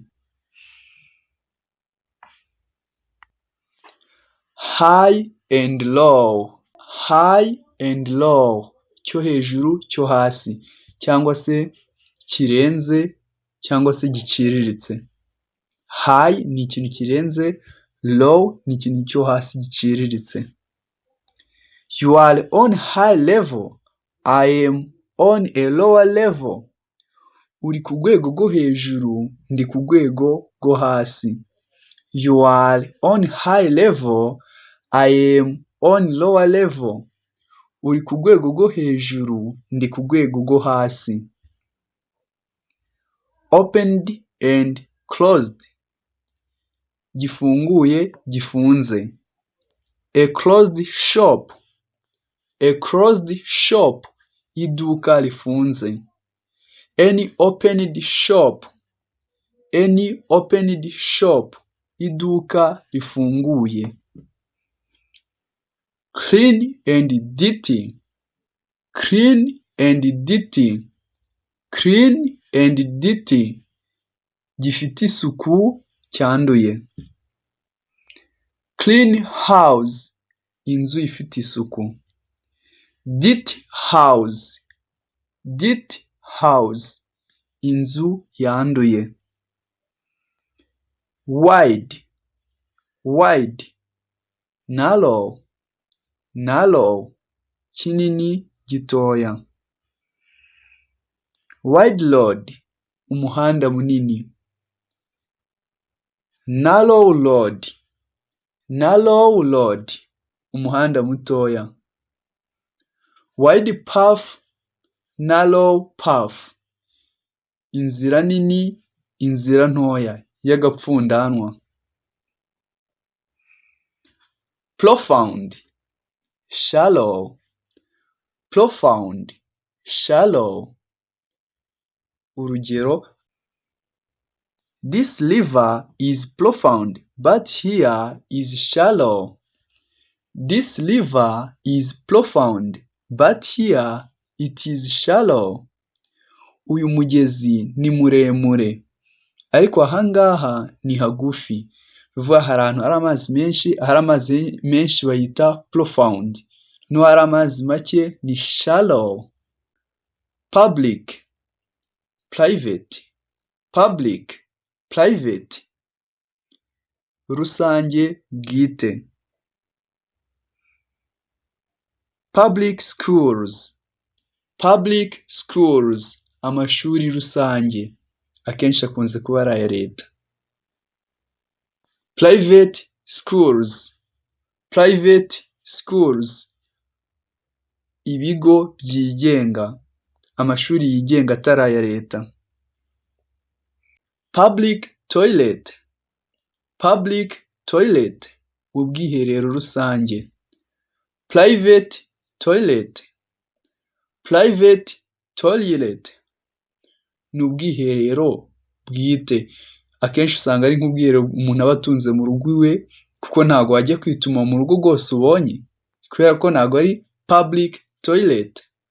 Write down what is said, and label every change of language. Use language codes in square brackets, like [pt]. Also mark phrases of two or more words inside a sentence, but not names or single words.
[en] High and low. High and low, [rw] cyo hejuru cyo hasi, cyangwa se kirenze cyangwa se giciriritse. High ni ikintu kirenze, low ni ikintu cyo hasi giciriritse. [en] You are on high level, I am on a lower level. [rw] Uri ku rwego rwo hejuru, ndi ku rwego rwo hasi. [en] You are on high level, I am on lower level. [rw] Uri ku rwego rwo hejuru, ndi ku rwego rwo hasi. [en] Opened and closed, [rw] gifunguye gifunze. [en] A closed shop, a closed shop, [rw] iduka rifunze. [en] Any opened shop, any opened shop, [rw] iduka rifunguye. [en] Clean and dirty, clean and dirty, clean and dirty, [rw] gifite isuku cyanduye. [en] Clean house, [rw] inzu ifite isuku. [en] Dirty house, dirty house, [rw] inzu yanduye. [en] Wide, wide, narrow, narrow, [rw] kinini gitoya. [en] Wide road, [rw] umuhanda munini. [en] Narrow road, narrow road, [rw] umuhanda mutoya. [en] Wide path, narrow path, [rw] inzira nini, inzira ntoya y'agapfundanwa. [en] Profound, shallow, profound, shallow. Urugero: This river is profound, but here is shallow. This river is profound, but here it is shallow. [rw] Uyu mugezi ni muremure, ariko ahangaha ni hagufi. Bivuga hari ahantu hari amazi menshi, hari amazi menshi bayita profound, no hari amazi make ni shallow. [en] Public, private, public, private, [rw] rusange bwite. [en] Public schools, public schools, [rw] amashuri rusange, akenshi akunze kuba ari aya leta. [en] Private schools, private schools, [rw] ibigo byigenga, amashuri yigenga atari aya leta. [en] Public toilet, public toilet, [rw] ubwiherero rusange. [en] Private toilet, private toilet, [rw] ni ubwiherero bwite. Akenshi usanga ari nk'ubwiherero umuntu aba atunze mu rugo iwe, kuko ntabwo wajya kwituma mu rugo rwose ubonye, kubera ko ntabwo ari [en] public toilet.